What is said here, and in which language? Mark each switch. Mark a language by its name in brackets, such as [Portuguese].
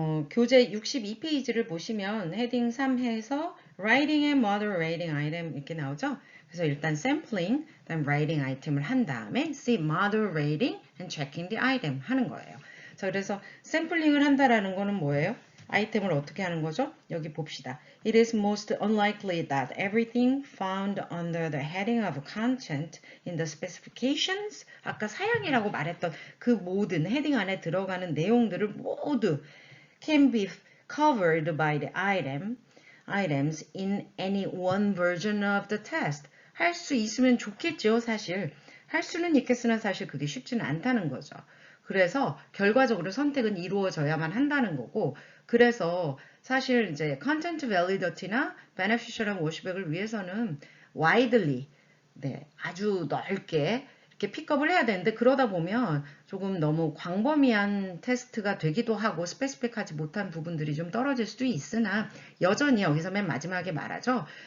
[Korean] 교재 62페이지를 보시면 헤딩 3에서 Writing and Moderating Item 이렇게 나오죠. 그래서 일단 Sampling, 그다음 Writing 아이템을 한 다음에 [English] See Moderating and Checking the Item [Korean] 하는 거예요. 자, 그래서 샘플링을 한다라는 거는 뭐예요? 아이템을 어떻게 하는 거죠? 여기 봅시다. [English] It is most unlikely that everything found under the heading of content in the specifications [Korean] 아까 사양이라고 말했던 그 모든 헤딩 안에 들어가는 내용들을 모두 [English] can be covered by the items in any one version of the test. [Korean] 할 수 있으면 좋겠죠, 사실. 할 수는 있겠으나 사실 그게 쉽지는 않다는 거죠. 그래서 결과적으로 선택은 이루어져야만 한다는 거고 그래서 사실 이제 컨텐트 밸리디티나 베네피셜한 워시백을 위해서는 widely 네, 아주 넓게 이렇게 픽업을 해야 되는데 그러다 보면 조금 너무 광범위한 테스트가 되기도 하고 스페시픽하지 못한 부분들이 좀 떨어질 수도 있으나 여전히 여기서 맨 마지막에 말하죠.